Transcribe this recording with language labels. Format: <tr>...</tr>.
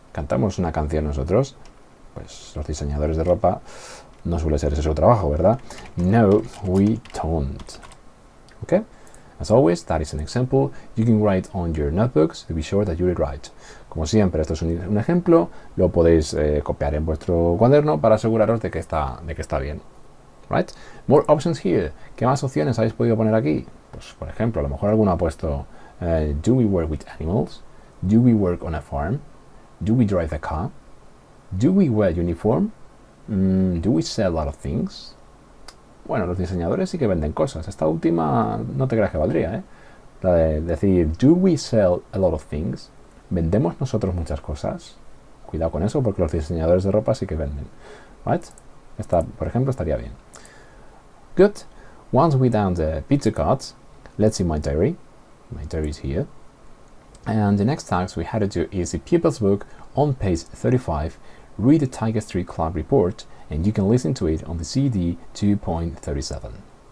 <es>¿Cantamos una canción nosotros? Pues los diseñadores de ropa no suele ser ese su trabajo, ¿verdad?</es> <en>No, we don't. Okay? As always, that is an example you can write on your notebooks to be sure that you read right.</en> <es>Como siempre, esto es un ejemplo, lo podéis copiar en vuestro cuaderno para aseguraros de que está bien.</es> <en>Right? More options here.</en> <es>¿Qué más opciones habéis podido poner aquí? Pues, por ejemplo, a lo mejor alguno ha puesto</es> <en>do we work with animals? Do we work on a farm? Do we drive a car? Do we wear uniform? Do we sell a lot of things?</en> <es>Bueno, los diseñadores sí que venden cosas. Esta última no te creas que valdría, ¿eh? La de decir,</es> <en>do we sell a lot of things?</en> <es>¿Vendemos nosotros muchas cosas? Cuidado con eso porque los diseñadores de ropa sí que venden. Right? Esta, por ejemplo, estaría bien.</es> <en>Good. Once we down the pizza cards, let's see my diary. My diary is here. And the next task we had to do is the pupil's book on page 35. Read the Tiger Street Club report and you can listen to it on the CD 2.37.</en>